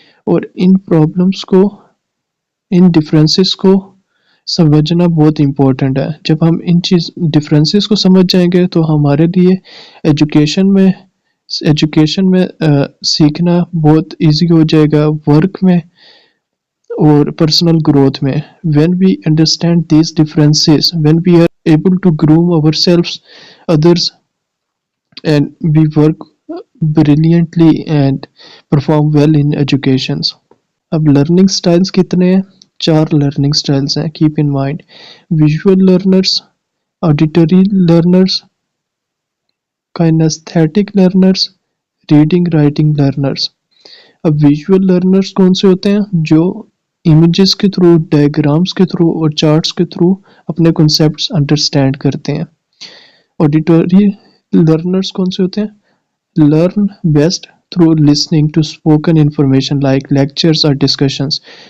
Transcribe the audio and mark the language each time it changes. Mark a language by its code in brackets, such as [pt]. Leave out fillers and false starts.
[ur] اور ان پرابلمس کو, ان ڈفرینسز کو سمجھنا بہت امپورٹنٹ ہے. جب ہم ان ڈفرینسز کو سمجھ جائیں گے تو ہمارے لیے ایجوکیشن میں سیکھنا بہت ایزی ہو جائے گا, ورک میں اور پرسنل گروتھ میں. [en] when we understand these differences, when we are able to groom ourselves, others, and we work brilliantly and perform well in educations. [ur] اب لرننگ سٹائلز کتنے ہیں؟ 4 لرننگ سٹائلز ہیں. [en] keep in mind visual learners, auditory learners, kinesthetic learners, reading writing learners. [ur] اب visual learners کون سے ہوتے ہیں؟ جو امیجز کے تھرو, ڈائیگرامز کے تھرو اور چارٹس کے تھرو اپنے کنسیپٹس انڈرسٹینڈ کرتے ہیں. [en] auditory learners [ur] کون سے ہوتے ہیں؟ [en] Learn best through listening to spoken information like lectures اور discussions.